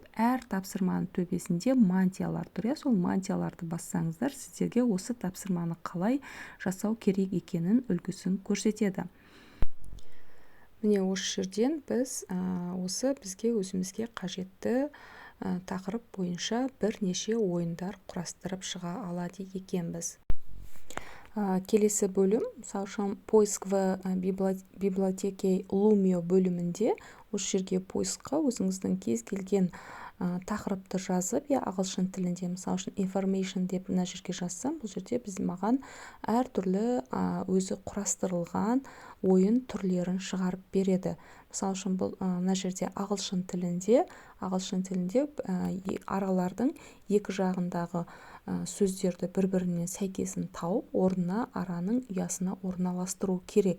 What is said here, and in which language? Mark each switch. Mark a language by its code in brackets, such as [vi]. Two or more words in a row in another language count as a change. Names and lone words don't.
[kk] Әр тапсырманың төбесінде мантиялар тұр. Сол мантияларды бассаңыздар, сіздерге осы тапсырманы қалай жасау керек екенін үлгісін көрсетеді. Міне осы жерден біз бізге өзімізге қажетті тақырып бойынша бірнеше ойындар құрастырып шыға алады екенбіз. Келесі бөлім, мысалы үшін [ru] поиск в библиотеке Lumio [kk] бөлімінде, осы жерге поискқа өзіңіздің кез келген тақырыпты жазып, ағылшын тілінде, мысалы үшін information деп мына жерге жазсам, бұл жерде маған әртүрлі өзі құрастырылған ойын түрлерін шығарып береді. Мысалы үшін бұл мына жерде ағылшын тілінде аралардың екі жағындағы сөздерді бір-біріне сәйкесін тауып, орнына араның ұясына орналастыру керек.